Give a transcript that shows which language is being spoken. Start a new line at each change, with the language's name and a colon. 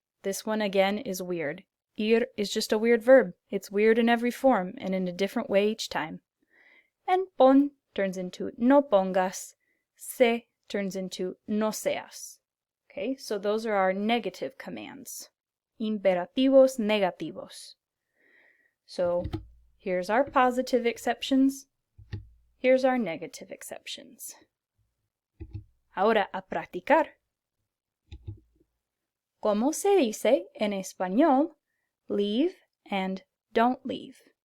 English: This one again is weird. Ir is just a weird verb. It's weird in every form and in a different way each time. And pon turns into
Spanish: no pongas,
English: se turns into
Spanish: no seas.
English: Okay, so those are our negative commands.
Spanish: Imperativos negativos.
English: So here's our positive exceptions. Here's our negative exceptions.
Spanish: Ahora a practicar. ¿Cómo se dice en español
English: leave and don't leave?